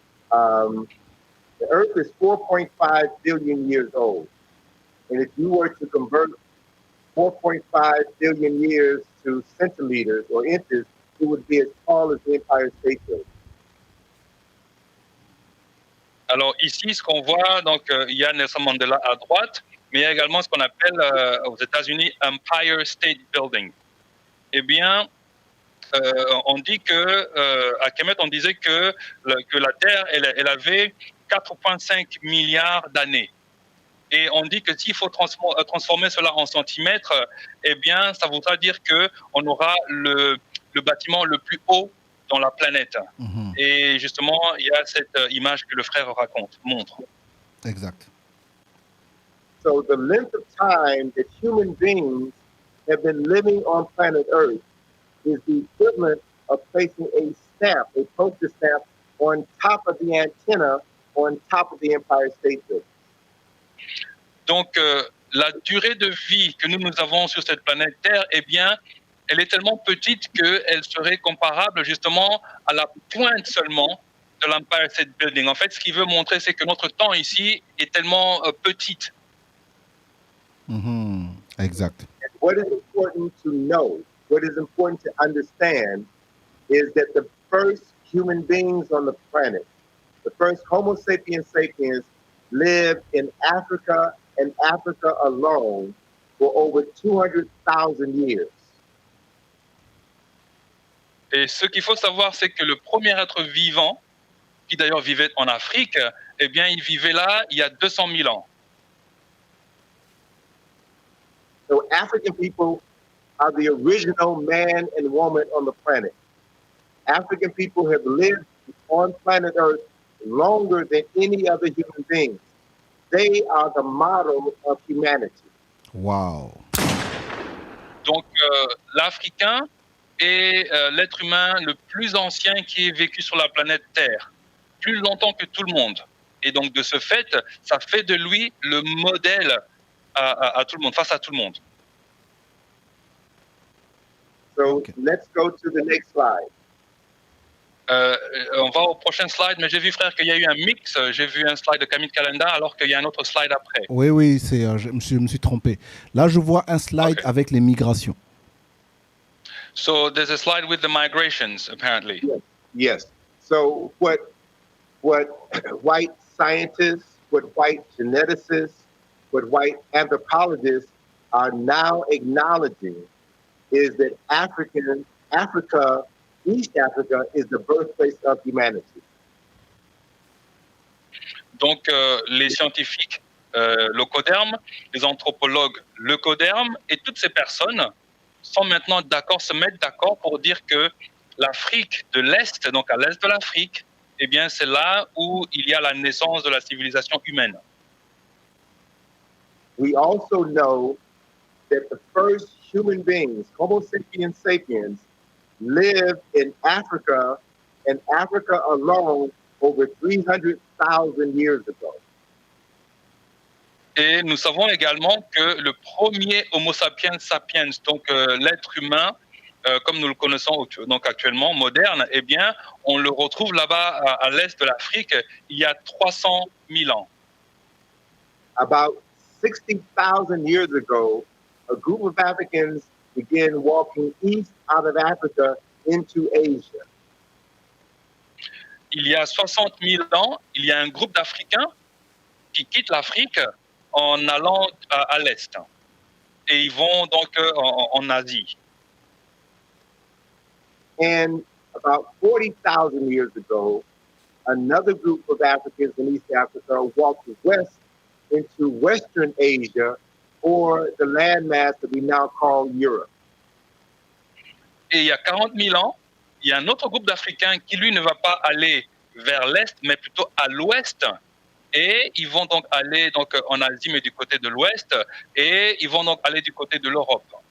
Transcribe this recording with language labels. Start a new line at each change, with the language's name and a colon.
English: The Earth is 4.5 billion years old. And if you were to convert 4.5 billion years to centimeters or inches, it would be as tall as the Empire State Building.
French: Alors ici, ce qu'on voit, donc il y a Nelson Mandela à droite, mais il y a également ce qu'on appelle aux États-Unis Empire State Building. Eh bien, on dit que à Kemet, on disait que la Terre, elle avait 4,5 milliards d'années. Et on dit que s'il faut transformer cela en centimètres, eh bien, ça voudra dire qu'on aura le bâtiment le plus haut dans la planète. Mm-hmm. Et justement, il y a cette image que le frère montre. Exact.
English: So the length of time that human beings have been living on planet Earth is the equivalent of placing a stamp, a postage stamp, on top of the antenna on top of the Empire State Building.
French: Donc, la durée de vie que nous avons sur cette planète Terre, eh bien, elle est tellement petite qu'elle serait comparable justement à la pointe seulement de l'Empire State Building. En fait, ce qu'il veut montrer, c'est que notre temps ici est tellement petite. Exact.
English: And what is important to know, what is important to understand, is that the first human beings on the planet, the first Homo sapiens sapiens, lived in Africa and Africa alone for over 200,000 years.
French: Et ce qu'il faut savoir, c'est que le premier être vivant, qui d'ailleurs vivait en Afrique, eh bien, il vivait là il y a 200 000 ans.
English: So African people are the original man and woman on the planet. African people have lived on planet Earth longer than any other human beings. They are the model of humanity. Wow.
French: Donc, l'Africain est l'être humain le plus ancien qui ait vécu sur la planète Terre, plus longtemps que tout le monde. Et donc, de ce fait, ça fait de lui le modèle à tout le monde, face à tout le monde.
English: So Okay. let's go to the next slide.
French: On va au prochain slide, mais j'ai vu, frère, qu'il y a eu un mix. J'ai vu un slide de Camille Calenda, alors qu'il y a un autre slide après. Oui, c'est, je me suis trompé. Là, je vois un slide
English: Okay.
French: avec les migrations.
English: So there's a slide with the migrations, apparently. Yes. So what white scientists, what white geneticists, what white anthropologists are now acknowledging is that Africa, East Africa, is the birthplace of humanity.
French: Donc, les scientifiques locodermes, les anthropologues leucodermes, et toutes ces personnes sont maintenant d'accord, se mettent d'accord pour dire que l'Afrique de l'Est, donc à l'Est de l'Afrique, eh bien, c'est là où il y a la naissance de la civilisation humaine.
English: We also know that the first human beings, Homo sapiens sapiens, lived in Africa and Africa alone over 300,000 years ago.
French: Et nous savons également que le premier Homo sapiens sapiens, donc l'être humain, comme nous le connaissons donc actuellement, moderne, eh bien, on le retrouve là-bas à l'est de l'Afrique il y a 300 000 ans.
English: About 60,000 years ago, a group of Africans began walking east out of Africa into Asia.
French: Il y a 60 000 ans, il y a un groupe d'Africains qui quittent l'Afrique en allant à l'est. Et ils vont donc en Asie.
English: And about 40,000 years ago, another group of Africans in East Africa walked west into Western Asia, or the landmass that we now call Europe.
French: Et il y a 40 000 ans, il y a un autre groupe d'Africains qui, lui, ne va pas aller vers l'est, mais plutôt à l'ouest. Et ils vont donc aller donc, en Asie, mais du côté de l'ouest. Et ils vont donc aller du côté de l'Europe.